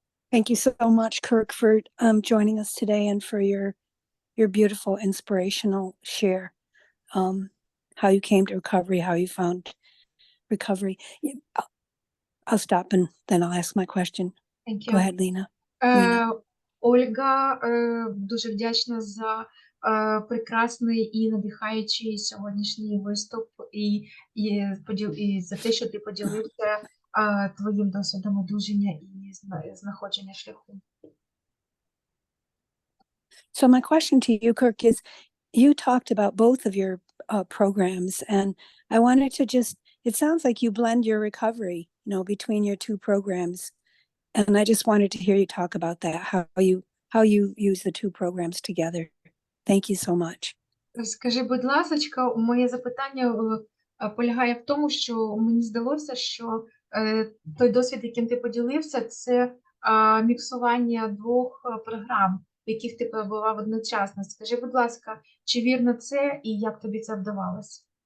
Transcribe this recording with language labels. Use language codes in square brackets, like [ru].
[en] Thank you so much, Kirk, for joining us today and for your beautiful, inspirational share. How you came to recovery, how you found recovery. I'll stop and then I'll ask my question. Thank you. Go ahead, Lena. [uk] Ольга дуже вдячна за прекрасний і надихаючий сьогоднішній виступ і за те, що ти поділився твоїм досвідом одужання і знаходження шляху. [en] So my question to you, Kirk, is you talked about both of your programs, and I wanted to it sounds like you blend your recovery, between your two programs. And I just wanted to hear you talk about that, how you use the two programs together. Thank you so much. [uk] Скажи, будь ласочка, моє запитання полягає в тому, що мені здалося, що той досвід, яким ти поділився, це міксування двох програм, в яких ти перебував одночасно. Скажи, будь ласка, чи вірно це і як тобі це вдавалося?